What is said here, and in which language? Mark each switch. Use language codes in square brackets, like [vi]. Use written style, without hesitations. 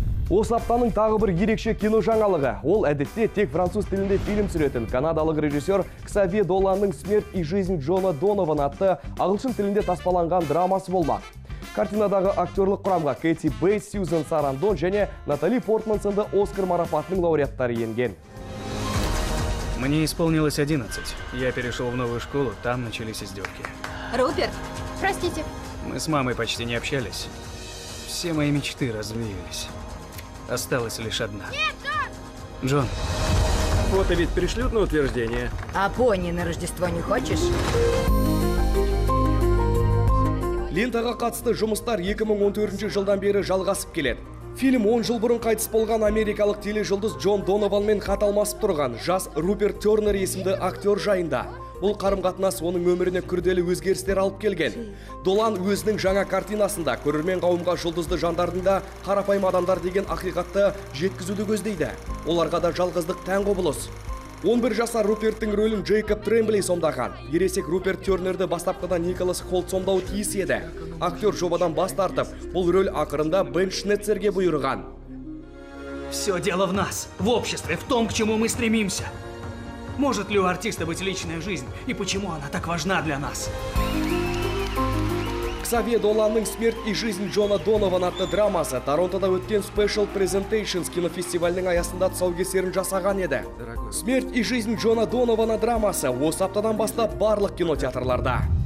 [kk] Осы аптаның тағы бір ерекше кино жаңалығы. Ол әдетте тек француз тілінде фильм түсіретін канадалық режиссер Ксавье Доланның «Смерть и жизнь Джона Донован» атты ағылшын тілінде таспаланған драмасы болмақ. Картинадағы актерлық құрамға Кэти Бейтс, Сьюзан Сарандон және Натали Портман сынды Оскар марапатының лауреаттары енген. [ru] Мне исполнилось 11. Я перешел в новую школу, там начались издевки. Руперт, простите. Мы с мамой почти не общались. Все мои мечты развеялись. Осталась лишь одна. Нет, Джон. Фото ведь пришлют на утверждение. А пони на Рождество не хочешь? [kk] Лентаға қатысты жұмыстар 2014 жылдан бері жалғасып келеді. Фильм 10 жыл бұрын қайтыс болған америкалық тележұлдыз Джон Донованмен хат алмасып тұрған жас Руперт Тернер есімді актер жайында. Бұл қарым-қатынас оның өміріне күрделі өзгерістер алып келген. Долан өзінің жаңа картинасында көрермен қауымға жұлдызды жандардың да қарапайым адамдар деген ақиқатты жеткізуді көздейді. Оларға да жалғыздық тән құбылыс. 11 жасар Руперттің рөлін Джейкоб Трембли сомдаған. Ересек Руперт Тернерді бастапқыда Николас Холт сомдауы тиіс еді. Актер жобадан бас тартып, бұл рөл ақырында Бен Шнецерге бұйырған. [ru] Все дело в нас, в обществе, в том, к чему мы стремимся. Может ли у артиста быть личная жизнь, и почему она так важна для нас? [kk] Ксавье Доланның «Смерть и жизнь Джона Донован» атты драмасы Торонтода өткен Special Presentations кинофестивалінің аясында тұсаукесерін жасаған еді. «Смерть и жизнь Джона Донована» драмасы осы аптадан бастап барлық кинотеатрларда.